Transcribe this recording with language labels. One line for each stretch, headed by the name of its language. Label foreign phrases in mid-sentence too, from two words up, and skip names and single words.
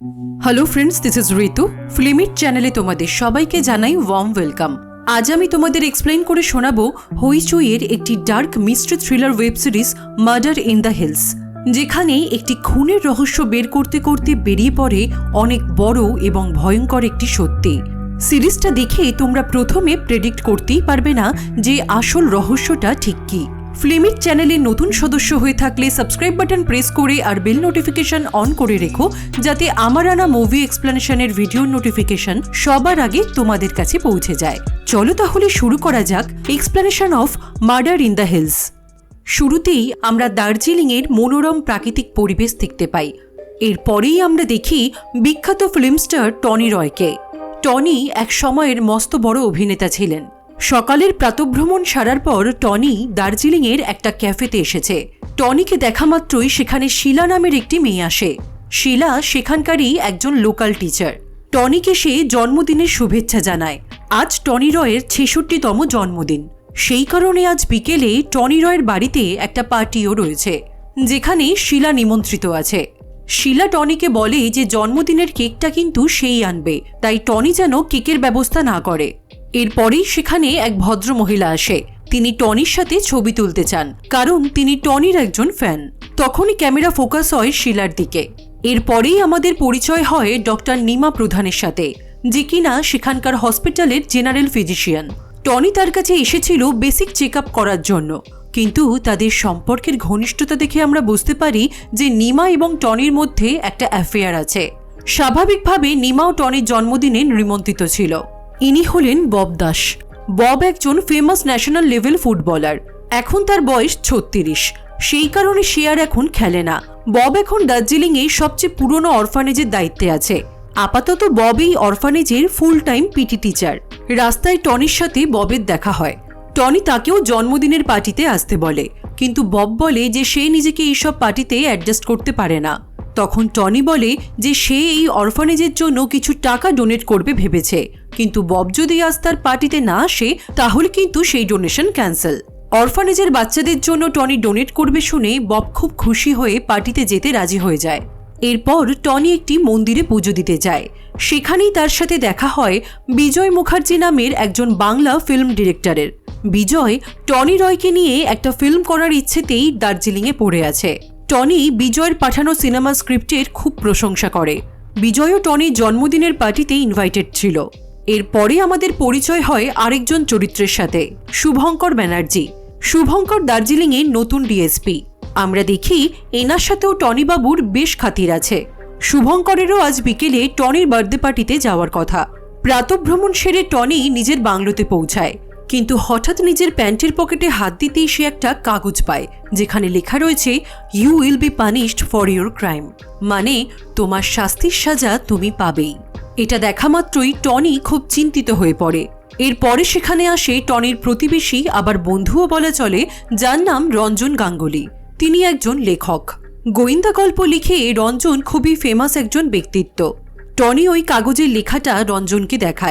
English: Hello friends, this is Ritu.
Bangla: ফিল্মিট চ্যানেলে তোমাদের সবাইকে জানাই
English: warm welcome.
Bangla: আজ আমি তোমাদের এক্সপ্লেন করে শোনাবো হইচইর একটি
English: dark mystery thriller web series Murder in the Hills,
Bangla: যেখানে একটি খুনের রহস্য বের করতে করতে বেরিয়ে পড়ে অনেক বড়ো এবং ভয়ংকর একটি সত্যি। সিরিজটা দেখে তোমরা প্রথমে প্রেডিক্ট করতেই পারবে না যে আসল রহস্যটা ঠিক কী। ফিল্মিট চ্যানেলে নতুন সদস্য হয়ে থাকলে
English: subscribe button press
Bangla: করে আর
English: bell notification on
Bangla: করে রেখো, যাতে আমার আনা মুভি এক্সপ্লেনেশনের ভিডিওর নোটিফিকেশন সবার আগে তোমাদের কাছে পৌঁছে যায়। চলো তাহলে শুরু করা যাক
English: explanation of Murder in the Hills.
Bangla: শুরুতেই আমরা দার্জিলিংয়ের মনোরম প্রাকৃতিক পরিবেশ দেখতে পাই। এরপরেই আমরা দেখি বিখ্যাত ফিল্ম স্টার টনি রয়কে। টনি এক সময়ের মস্ত বড় অভিনেতা ছিলেন। সকালের প্রাতঃভ্রমণ সারার পর টনি দার্জিলিংয়ের একটা ক্যাফেতে এসেছে। টনিকে দেখা মাত্রই সেখানে শীলা নামের একটি মেয়ে আসে। শীলা সেখানকারই একজন
English: local teacher.
Bangla: টনিকে সে জন্মদিনের শুভেচ্ছা জানায়। আজ টনি রয়ের 66তম জন্মদিন। সেই কারণে আজ বিকেলে টনি রয়ের বাড়িতে একটা পার্টিও রয়েছে, যেখানে শীলা নিমন্ত্রিত আছে। শীলা টনিকে বলে যে জন্মদিনের কেকটা কিন্তু সেই আনবে, তাই টনি যেন কেকের ব্যবস্থা না করে। এরপরেই সেখানে এক ভদ্র মহিলা আসে। তিনি টনির সাথে ছবি তুলতে চান, কারণ তিনি টনির একজন ফ্যান। তখনই
English: camera focus
Bangla: হয় শীলার দিকে। এরপরেই আমাদের পরিচয় হয় ডাক্তার নীমা প্রধানের সাথে, যে কিনা সেখানকার হাসপাতালের
English: general physician.
Bangla: টনি তার কাছে এসেছিল
English: basic checkup
Bangla: করার জন্য, কিন্তু তাদের সম্পর্কের ঘনিষ্ঠতা দেখে আমরা বুঝতে পারি যে নীমা এবং টনির মধ্যে একটা অ্যাফেয়ার আছে। স্বাভাবিকভাবে নীমাও টনির জন্মদিনে নিমন্ত্রিত ছিল। ইনি হলেন বব দাস। বব একজন
English: famous national level footballer.
Bangla: এখন তার বয়স 36। সেই কারণে সে আর এখন খেলে না। বব এখন দার্জিলিংয়ে সবচেয়ে পুরনো অরফানেজের দায়িত্বে আছে। আপাতত বব এই অরফানেজের
English: full time PT teacher.
Bangla: রাস্তায় টনির সাথে ববের দেখা হয়। টনি তাকেও জন্মদিনের পার্টিতে আসতে বলে, কিন্তু বব বলে যে সে নিজেকে এইসব পার্টিতে অ্যাডজাস্ট করতে পারে না। তখন টনি বলে যে সে এই অরফানেজের জন্য কিছু টাকা ডোনেট করবে ভেবেছে, কিন্তু বব যদি আজ তার পার্টিতে না আসে তাহলে কিন্তু সেই
English: donation cancel.
Bangla: অরফানেজের বাচ্চাদের জন্য টনি ডোনেট করবে শুনে বব খুব খুশি হয়ে পার্টিতে যেতে রাজি হয়ে যায়। এরপর টনি একটি মন্দিরে পুজো দিতে যায়। সেখানেই তার সাথে দেখা হয় বিজয় মুখার্জি নামের একজন বাংলা
English: film directorer.
Bangla: বিজয় টনি রয়কে নিয়ে একটা ফিল্ম করার ইচ্ছেতেই দার্জিলিংয়ে পড়ে আছে। টনি বিজয়ের পাঠানো
English: cinema scripter
Bangla: খুব প্রশংসা করে। বিজয়ও টনির জন্মদিনের পার্টিতে ইনভাইটেড ছিল। এরপরে আমাদের পরিচয় হয় আরেকজন চরিত্রের সাথে, শুভংকর ব্যানার্জি। শুভংকর দার্জিলিংয়ে নতুন ডিএসপি। আমরা দেখি এনার সাথেও টনি বাবুর বেশ খাতির আছে। শুভংকরেরও আজ বিকেলে টনির
English: birthday partite
Bangla: যাওয়ার কথা। প্রাতঃভ্রমণ সেরে টনি নিজের বাংলোতে পৌঁছায়, কিন্তু হঠাৎ নিজের প্যান্টের পকেটে হাত দিতেই সে একটা কাগজ পায়, যেখানে লেখা রয়েছে
English: you will be punished for your crime,
Bangla: মানে তোমার শাস্তির সাজা তুমি পাবেই। এটা দেখা মাত্রই টনি খুব চিন্তিত হয়ে পড়ে। এরপরে সেখানে আসে টনির প্রতিবেশী আবার বন্ধুও বলা চলে, যার নাম রঞ্জন গাঙ্গুলি। তিনি একজন লেখক। গোয়েন্দা গল্প লিখে রঞ্জন খুবই ফেমাস একজন ব্যক্তিত্ব। টনি ওই কাগজের লেখাটা রঞ্জনকে দেখায়।